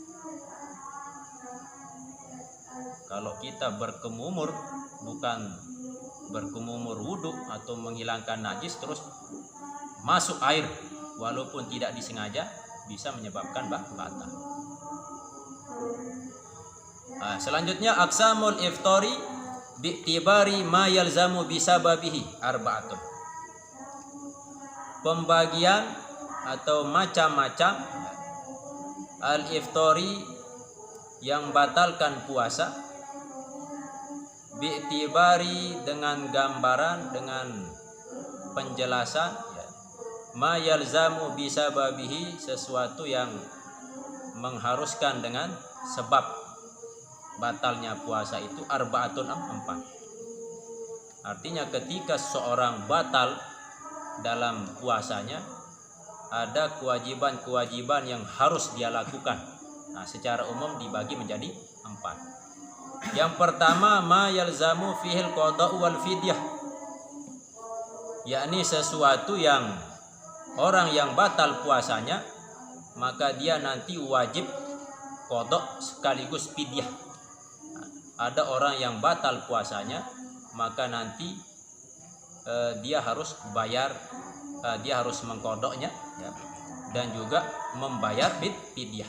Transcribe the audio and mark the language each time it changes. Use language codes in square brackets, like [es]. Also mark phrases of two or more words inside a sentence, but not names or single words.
[id] Kalau kita berkumumur, bukan berkumumur wudhu atau menghilangkan najis, terus masuk air walaupun tidak disengaja, bisa menyebabkan batal. [ar] Selanjutnya أقسام الإفطار باعتبار ما يلزم بسببه أربعة. [id] Pembagian atau macam-macam al-iftari yang batalkan puasa, bi'tibari dengan gambaran, dengan penjelasan, [ar] ما يلزم بسببه, [id] sesuatu yang mengharuskan dengan sebab batalnya puasa itu arba'atun, 4. Artinya ketika seorang batal dalam puasanya, ada kewajiban-kewajiban yang harus dia lakukan. Nah, secara umum dibagi menjadi 4. Yang pertama, [ar] ما يلزم فيه القضاء والفدية, [id] yakni sesuatu yang orang yang batal puasanya maka dia nanti wajib qada' sekaligus fidyah. Nah, ada orang yang batal puasanya maka nanti dia harus bayar, dia harus mengkodoknya ya, dan juga membayar fidyah.